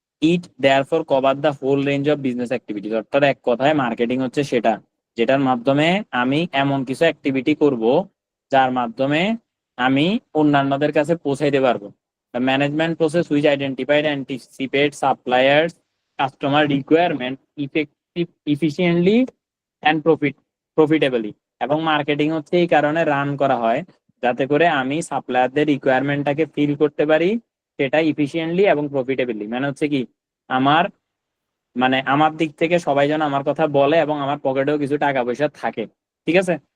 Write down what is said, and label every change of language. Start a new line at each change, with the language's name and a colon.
English: It therefore cover the whole range of business activities.
Bangla: অর্থাৎ এক কথায় মার্কেটিং হচ্ছে সেটা যেটার মাধ্যমে আমি এমন কিছু অ্যাক্টিভিটি করব যার মাধ্যমে আমি অন্যান্যদের কাছে পৌঁছাইতে পারবো।
English: The management process which identified and anticipate suppliers customer requirement efficiently and profitably।
Bangla: এবং মার্কেটিং হচ্ছে এই কারণে রান করা হয় যাতে করে আমি সাপ্লায়ারদের রিকোয়ারমেন্টটাকে ফিল করতে পারি, সেটা ইফিসিয়েন্টলি এবং প্রফিটেবলি। মানে হচ্ছে কি, আমার মানে আমার দিক থেকে সবাই যেন আমার কথা বলে এবং আমার পকেটেও কিছু টাকা পয়সা থাকে, ঠিক আছে।